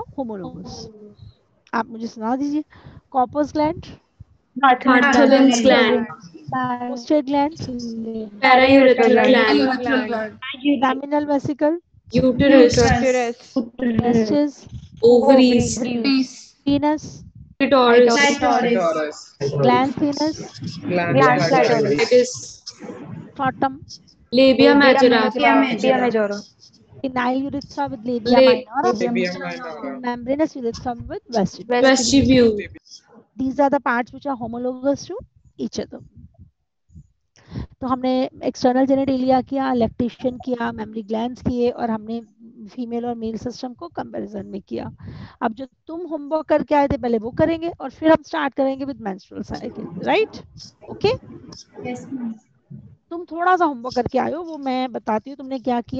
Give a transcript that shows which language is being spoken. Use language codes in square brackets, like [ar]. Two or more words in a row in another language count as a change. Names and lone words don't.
[hi] होमोलोगस। आप मुझे सुना दीजिए। [en] corpus gland, Bartholin's gland. prostate gland, Paraurethral gland. laminal vesicle, Uterus. टेस्टिस, Ovaries. penis, Clitoris. glans penis, Clitoris. scrotum, Labia majora. penile urethra with labia minora, membranous urethra with vestibule. Vestibule. These are the parts which are homologous to each other. [hi] तो हमने [en] external genitalia [hi] किया, लैक्टेशन किया, [en] memory glands [hi] किए, और हमने फीमेल और मेल सिस्टम को कंपैरिजन में किया। अब जो तुम होमवर्क करके आए थे पहले वो करेंगे, और फिर हम स्टार्ट करेंगे [en] with menstrual cycle, [hi] राइट? ओके, तुम थोड़ा सा होमवर्क करके आए हो, वो मैं बताती हूँ तुमने क्या किया।